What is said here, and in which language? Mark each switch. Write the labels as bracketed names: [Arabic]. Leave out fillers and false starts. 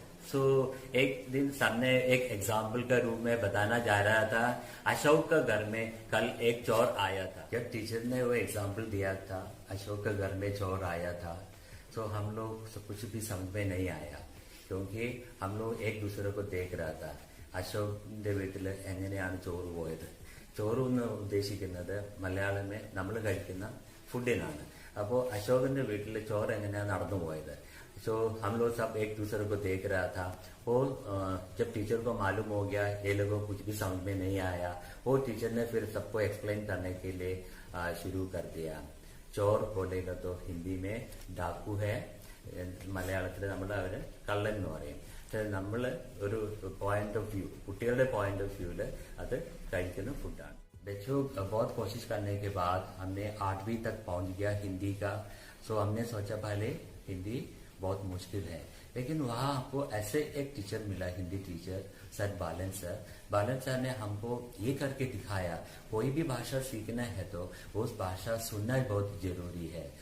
[Hindi] सो एक दिन सामने एक एग्जाम्पल का रूप में बताना जा रहा था, अशोक का घर में कल एक चोर आया था। जब टीचर ने वो एग्जाम्पल दिया था अशोक का घर में चोर आया था, तो हम लोग कुछ भी समझ में नहीं आया, क्योंकि हम लोग एक दूसरे को देख रहा था। [Malayalam] അശോകിന്റെ വീട്ടിൽ എങ്ങനെയാണ് ചോറ് പോയത്, ചോറ് എന്ന് ഉദ്ദേശിക്കുന്നത് മലയാളമേ നമ്മൾ കഴിക്കുന്ന ഫുഡിനാണ്। അപ്പോൾ അശോകന്റെ വീട്ടിൽ ചോറ് എങ്ങനെയാണ് നടന്നു പോയത്। [Hindi] सो हम लोग सब एक दूसरे को देख रहा था। वो जब टीचर को मालूम हो गया ये लोगों को कुछ भी समझ में नहीं आया, वो टीचर ने फिर सबको एक्सप्लेन करने के लिए शुरू कर दिया। चोर बोलेगा तो हिंदी में डाकू है, [Malayalam] മലയാളത്തിൽ നമ്മൾ അവര് കള്ളൻ എന്ന് പറയും। നമ്മൾ ഒരു പോയിന്റ് ഓഫ് വ്യൂ, കുട്ടികളുടെ പോയിന്റ് ഓഫ് വ്യൂല് അത് കഴിക്കുന്ന ഫുഡാണ്। [Hindi] बच्चों बहुत कोशिश करने के बाद हमने 8वीं तक पहुंच गया हिंदी का। सो हमने सोचा पहले हिंदी बहुत मुश्किल है, लेकिन वहाँ हमको ऐसे एक टीचर मिला, हिंदी टीचर सर बालन सर। बालन सर ने हमको ये करके दिखाया कोई भी भाषा सीखना है तो उस भाषा सुनना बहुत जरूरी है।